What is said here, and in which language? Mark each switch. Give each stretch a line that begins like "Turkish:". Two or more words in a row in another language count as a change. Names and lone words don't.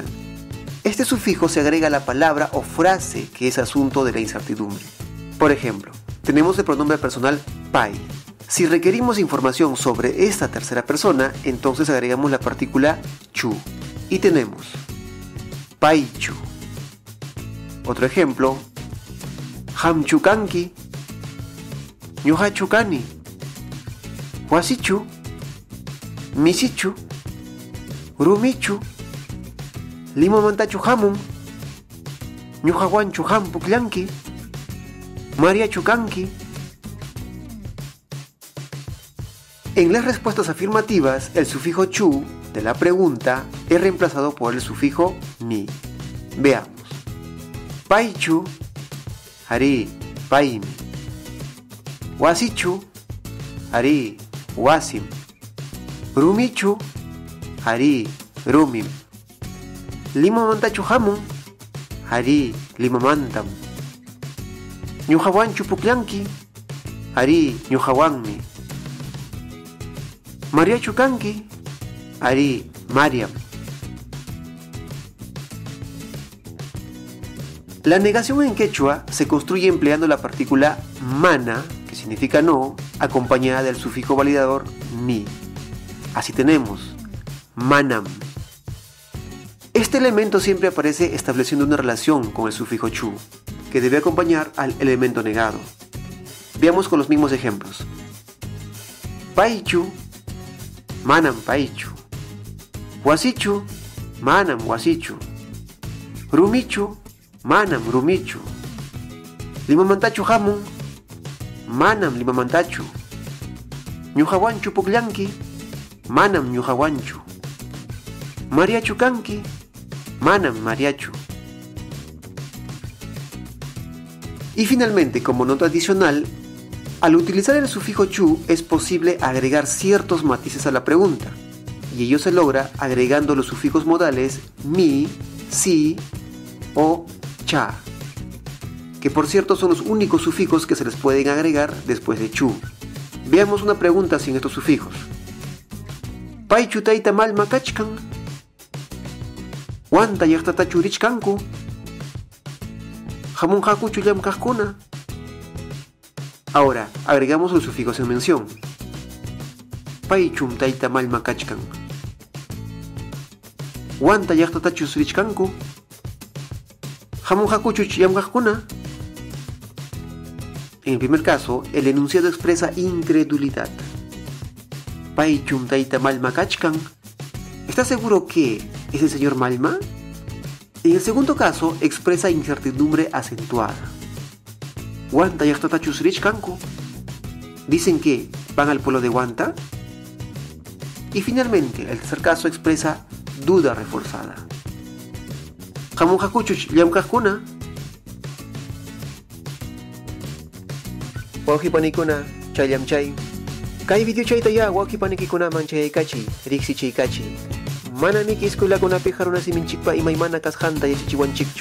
Spanish: Este sufijo se agrega a la palabra o frase que es asunto de la incertidumbre. Por ejemplo, tenemos el pronombre personal pai. Si requerimos información sobre esta tercera persona, entonces agregamos la partícula chu y tenemos paichu. Otro ejemplo,
Quechua: hamchukanki, ñuhachukani, wasichu, misichu, rumichu, limamantachu hamun, ñuhawanchu hampuklanki, mariachukanki.
Spanish: En las respuestas afirmativas, el sufijo chu de la pregunta es reemplazado por el sufijo ni. Veamos.
Quechua: Paichu, hari, paimi. Wasichu, hari, wasim. Rumichu, hari, rumim. Limamantachu hamun, hari, limamantam. Ñuhawanchu puklanki, hari, ñuhawanmi. Mariachu kanki, hari, Mariam.
Spanish: La negación en quechua se construye empleando la partícula mana, que significa no, acompañada del sufijo validador ni. Así tenemos manam. Este elemento siempre aparece estableciendo una relación con el sufijo chu, que debe acompañar al elemento negado. Veamos con los mismos ejemplos.
Quechua: Paichu, manam paichu. Wasichu, manam wasichu. Rumichu, manam rumichu. Limamantachu hamun, manam limamantachu. Ñuhawanchu puklanki, manam ñuhawanchu. Mariachu kanki, manam mariachu.
Spanish: Y finalmente, como nota adicional, al utilizar el sufijo chu es posible agregar ciertos matices a la pregunta, y ello se logra agregando los sufijos modales mi, si o cha, que por cierto son los únicos sufijos que se les pueden agregar después de chu. Veamos una pregunta sin estos sufijos.
Quechua: Paichu taita malma kachkan, wanta llaqtatachu richkanku, hamun hakuchu llamkaqkuna.
Spanish: Ahora, agregamos los sufijos en mención.
Quechua: Paichum taita malma kachkan. Wanta llaqtatachus richkanku. Hamun hakuchuch llamkaqkuna.
Spanish: En el primer caso, el enunciado expresa incredulidad.
Quechua: Paichum taita malma kachkan.
Spanish: ¿Estás seguro que es el señor Malma? En el segundo caso, expresa incertidumbre acentuada.
Quechua: Wanta llaqtatachus richkanku.
Spanish: Dicen que van al pueblo de Wanta. Y finalmente, el tercer caso expresa duda reforzada.
Quechua: Hamun hakuchuch llamkaqkuna. Wawqipanikuna chayllamchay. Kay video chayta ya wawqipanikikunaman chayaykachiy, riqsichaykachiy. Manami escuelakunapi runasiminchikpa imaymana kasqanta yachachiwanchikchu.